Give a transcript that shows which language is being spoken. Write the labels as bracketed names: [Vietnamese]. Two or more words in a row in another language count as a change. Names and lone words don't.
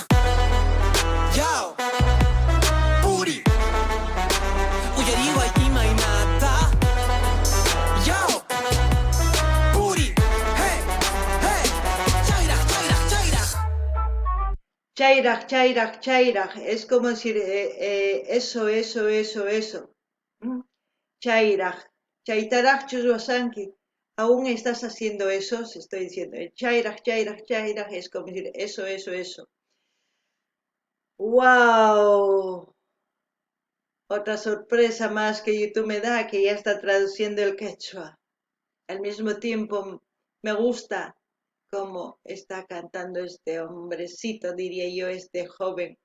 [Quechua] Yo, Puri, uyariwa imaynata. Yo, Puri, hey, hey, chayraq, chayraq, chayraq. Chayraq, chayraq, chayraq. [Spanish] Es como decir eso. [Quechua] Chayraq. Chaytaraq chuswasanki. [Spanish] Aún estás haciendo eso, se estoy diciendo. [Quechua] Chayraq, chayraq, chayraq. [Spanish] Es como decir eso. ¡Wow! Otra sorpresa más que YouTube me da, que ya está traduciendo el quechua. Al mismo tiempo, me gusta cómo está cantando este hombrecito, diría yo, este joven.